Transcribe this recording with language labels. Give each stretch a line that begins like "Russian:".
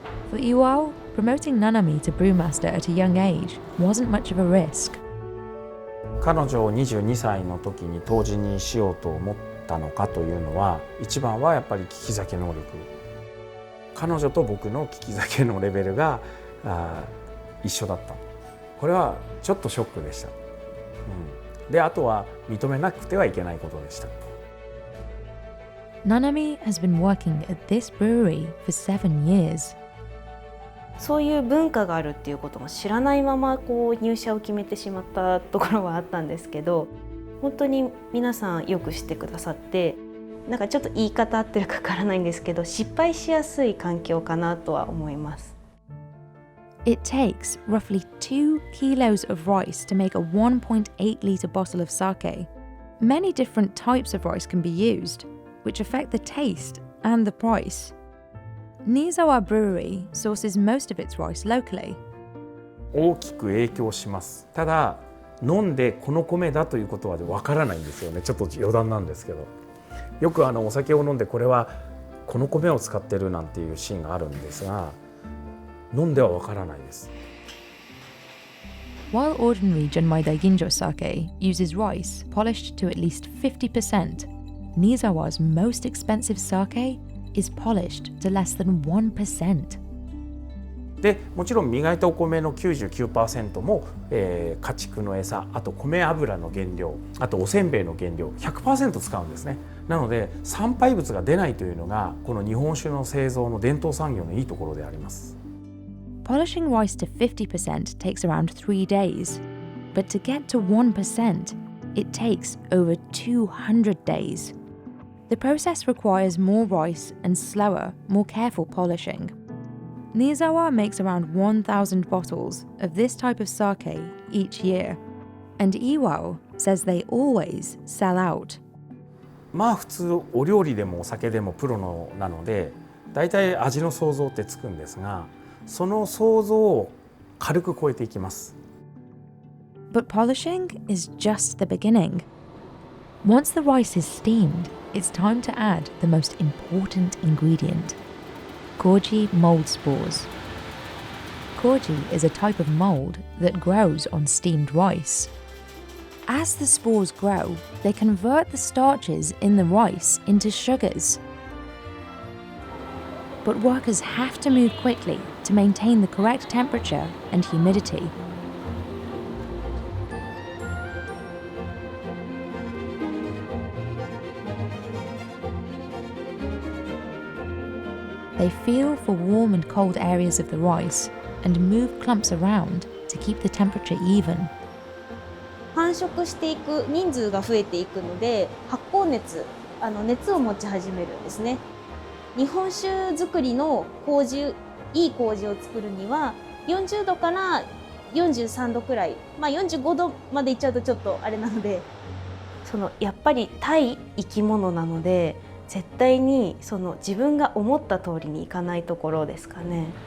English: For Iwao, promoting Nanami to brewmaster at a young age wasn't much of a risk.
Japanese: 彼女を22歳の時に杜氏にしようと思ったのかというのは、一番はやっぱり利き酒能力。彼女と僕の利き酒のレベルが一緒だった。これはちょっとショックでした。で、あとは認めなくてはいけないことでした。
English: Nanami has been working at this brewery for 7 years.
Japanese: そういう文化があるっていうことも知らないままこう入社を決めてしまったところはあったんですけど、本当に皆さんよく知ってくださって、なんかちょっと言い方合ってるかわからないんですけど、失敗しやすい環境かなとは思います。
English: It takes roughly 2 kilos of rice to make a 1.8 litre bottle of sake. Many different types of rice can be used, which affect the taste and the price. Nizawa Brewery sources most of its rice locally.
Japanese: 大きく影響します。ただ飲んでこの米だということはわからないんですよね。ちょっと余談なんですけど、よくお酒を飲んでこれはこの米を使ってるなんていうシーンがあるんですが、飲んではわからないです。
English: While ordinary Junmai Daiginjo sake uses rice polished to at least 50%, Nizawa's most expensive sake is polished to less than 1%.
Japanese: でもちろん磨いたお米の 99% も、家畜の餌、あと米油の原料、あとおせんべいの原料 100% 使うんですね。なので産廃物が出ないというのがこの日本酒の製造の伝統産業のいいところであります。
English: Polishing rice to 50% takes around 3 days, but to get to 1%, it takes over 200 days. The process requires more rice and slower, more careful polishing. Nizawa makes around 1,000 bottles of this type of sake each year, and Iwao says they always sell out.
Japanese: まあ普通お料理でもお酒でもプロなので、だいたい味の想像ってつくんですが、その想像を軽く超えていきます。
English: But polishing is just the beginning. Once the rice is steamed, it's time to add the most important ingredient: Goji mold spores. koji is a type of mold that grows on steamed rice. As the spores grow, they convert the starches in the rice into sugars. But workers have to move quickly to maintain the correct temperature and humidity. They feel for warm and cold areas of the rice and move clumps around to keep the temperature even.
Japanese: 繁殖していく人数が増えていくので発酵熱、熱を持ち始めるんですね。日本酒作りの麹、いい麹を作るには40度から43度くらい、45度までいっちゃうとちょっとあれなので、やっぱり対生き物なので絶対に自分が思った通りにいかないところですかね。